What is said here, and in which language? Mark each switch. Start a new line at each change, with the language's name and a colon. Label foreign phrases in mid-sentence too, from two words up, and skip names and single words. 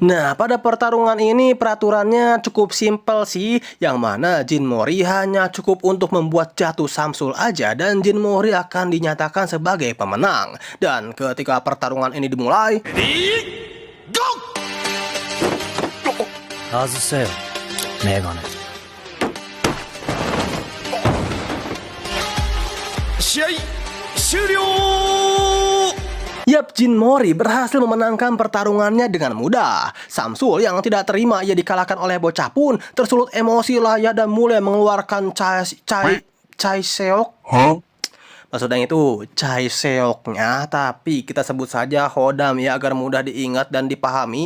Indonesian: Nah, pada pertarungan ini peraturannya cukup simpel sih, yang mana Jin Mori hanya cukup untuk membuat jatuh Samsul aja dan Jin Mori akan dinyatakan sebagai pemenang. Dan ketika pertarungan ini dimulai,
Japanese: 外せよメガネ。試合終了。
Indonesian: Yap, Jin Mori berhasil memenangkan pertarungannya dengan mudah. Samsul yang tidak terima ia dikalahkan oleh bocah pun tersulut emosi Laya dan mulai mengeluarkan Chai Seok. Maksudnya itu Chai Seoknya, tapi kita sebut saja Hodam ya agar mudah diingat dan dipahami.